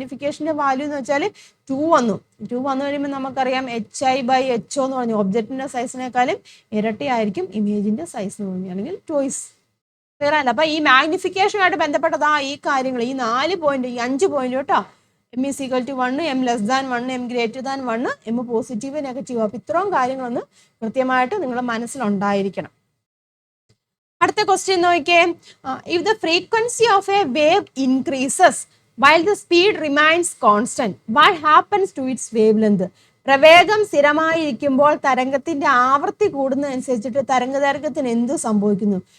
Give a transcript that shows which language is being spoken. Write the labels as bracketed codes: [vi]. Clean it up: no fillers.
[ml] മാഗ്നിഫിക്കേഷന്റെ value എന്ന് വെച്ചാൽ 2 വന്നു കഴിയുമ്പോൾ നമുക്കറിയാം hi/h എന്ന് പറഞ്ഞു ഒബ്ജക്റ്റിന്റെ സൈസിനേക്കാളും ഇരട്ടി ആയിരിക്കും ഇമേജിന്റെ സൈസ് എന്ന് പറഞ്ഞു, അല്ലെങ്കിൽ ടോയ്സ്. ക്ലിയർ അല്ല. അപ്പൊ ഈ മാഗ്നിഫിക്കേഷനുമായിട്ട് ബന്ധപ്പെട്ടതാ ഈ കാര്യങ്ങൾ, ഈ 4 പോയിന്റ്, ഈ 5 പോയിന്റ് കേട്ടോ. m=1, m 1, m positive negative. അപ്പൊ ഇത്രയും കാര്യങ്ങളൊന്ന് കൃത്യമായിട്ട് നിങ്ങളുടെ മനസ്സിലുണ്ടായിരിക്കണം. അടുത്ത ക്വസ്റ്റ്യൻ നോക്കിയേ, [en] If the frequency of a wave increases while the speed remains constant, what happens to its wavelength? [ml] പ്രവേഗം സ്ഥിരമായിരിക്കുമ്പോൾ തരംഗത്തിന്റെ ആവൃത്തി കൂടുന്നതനുസരിച്ചിട്ട് തരംഗദൈർഘ്യത്തിന് എന്ത് സംഭവിക്കുന്നു?